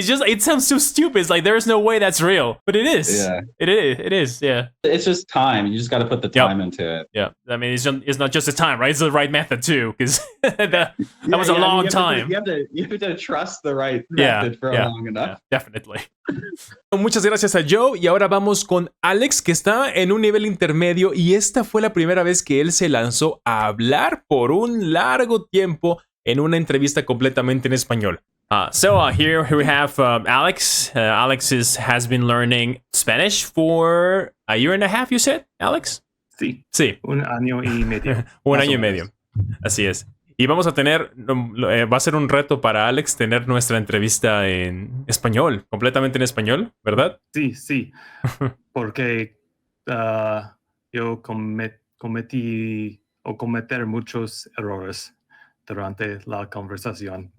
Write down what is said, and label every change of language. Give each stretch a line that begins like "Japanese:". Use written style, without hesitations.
English: It sounds so stupid. It's like, there's no way that's real. But it is. Yeah. It is, yeah. It's just time. You just got to put the time into it. Yeah. I mean, it's not just the time, right? It's the right method, too, because that was a long time. You have to trust the right method for long enough. Yeah, definitely.
Spanish: Muchas gracias a Joe, y ahora vamos con Alex, que está en un nivel intermedio, y esta fue la primera vez que él se lanzó a hablar por un largo tiempo en una entrevista completamente en español.
English: Here we have Alex. Alex has been learning Spanish for a year and a half, you said, Alex?
Spanish: Sí. Un año y medio. Un año y medio. Así es. Y vamos a tener, va a ser un reto para Alex tener nuestra entrevista en español, completamente en español, ¿verdad? Sí, porque yo cometí o cometer muchos errores durante la conversación.